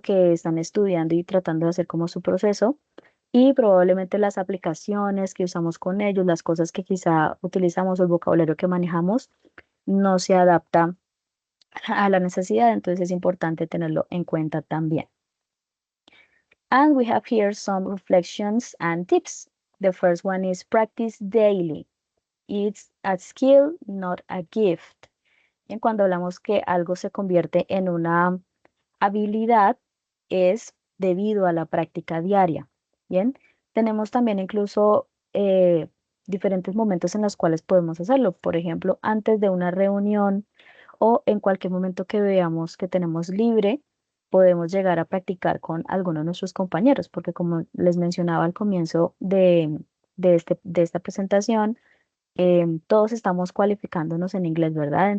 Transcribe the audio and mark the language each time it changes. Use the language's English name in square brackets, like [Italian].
[Spanish] Que están estudiando y tratando de hacer como su proceso y probablemente las aplicaciones que usamos con ellos, las cosas que quizá utilizamos o el vocabulario que manejamos no se adapta a la necesidad, entonces es importante tenerlo en cuenta también. [English] And we have here some reflections and tips. The first one is practice daily. It's a skill, not a gift. [Spanish] Y cuando hablamos que algo se convierte en una habilidad, es debido a la práctica diaria. Bien, tenemos también incluso diferentes momentos en los cuales podemos hacerlo. Por ejemplo, antes de una reunión o en cualquier momento que veamos que tenemos libre, podemos llegar a practicar con alguno de nuestros compañeros, porque como les mencionaba al comienzo de esta presentación, todos estamos cualificándonos en inglés, ¿verdad?